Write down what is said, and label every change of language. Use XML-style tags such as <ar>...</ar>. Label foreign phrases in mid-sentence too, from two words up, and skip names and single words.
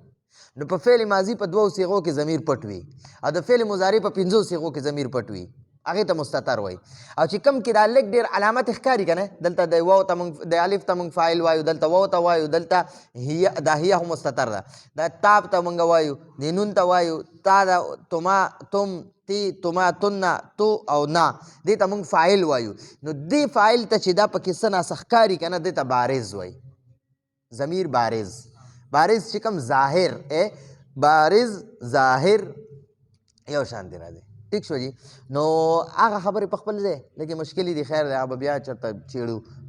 <ps>نو په فعل ماضي په 2 صیغو کې ضمیر پټ وي او د فعل مضارع په 5 صیغو کې ضمیر پټ وي، هغې ته مستتر وایي. او چې کوم کې دا لږ ډېر علامت ښکاري که نه، دلته د واو ته موږ د الف ته موږ فاعل وایو، دلته واو ته وایو، دلته دا هیه هم مستتر ده. دا تاب ته موږ وایو، د نون ته وایو،</ps> <ar>تا دا تما تم تی تما تنه تو او نا،</ar> <ps>دې ته موږ فاعل وایو. نو دې فاعل ته چې دا پکې څه ناڅه ښکاري که نه، دې ته بارز وایي. ضمیر بارز، بارز چې کوم ظاهر بارز ظاهر یو شان دی راځي. ٹھیک شو جی؟ نو هغه خبرې په خپل ځای لکه مشکلې دي، خیر دی هغه به بیا چېرته چیړو.</ps>